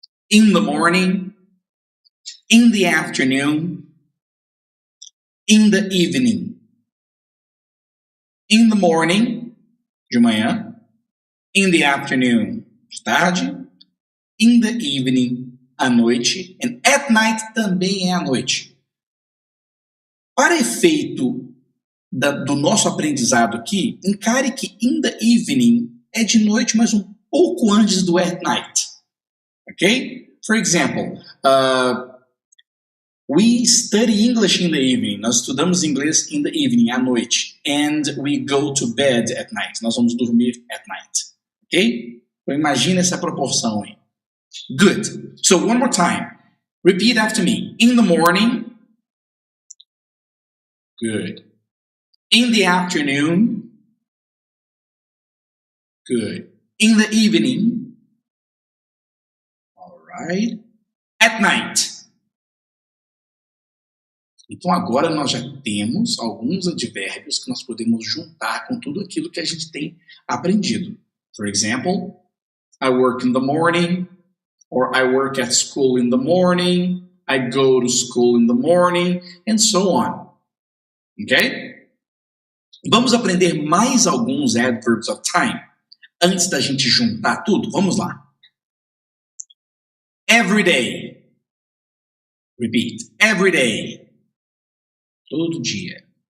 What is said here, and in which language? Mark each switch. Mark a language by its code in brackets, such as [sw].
[en] In the morning, in the afternoon, in the evening. In the morning, [pt] de manhã, [en] in the afternoon, [pt] de tarde, [en] in the evening, [pt] à noite, [en] and at night [pt] também é à noite. Para efeito do nosso aprendizado aqui, encare que [en] in the evening [pt] é de noite, mas um pouco antes do [en] at night. Ok? For example, we study English in the evening. [pt] Nós estudamos inglês [en] in the evening, [pt] à noite. [en] And we go to bed at night. [pt] Nós vamos dormir [en] at night. Ok? [pt] Então imagine essa proporção aí. [en] Good. So one more time. Repeat after me. In the morning. Good. In the afternoon. Good. In the evening. All right. At night. [pt] Então agora nós já temos alguns advérbios que nós podemos juntar com tudo aquilo que a gente tem aprendido. [en] For example, I work in the morning, or I work at school in the morning, I go to school in the morning, and so on. Ok? [pt] Vamos aprender mais alguns [en] adverbs of time [pt] antes da gente juntar tudo? Vamos lá. [en] Every day. Repeat. Every day. [pt] Todo dia.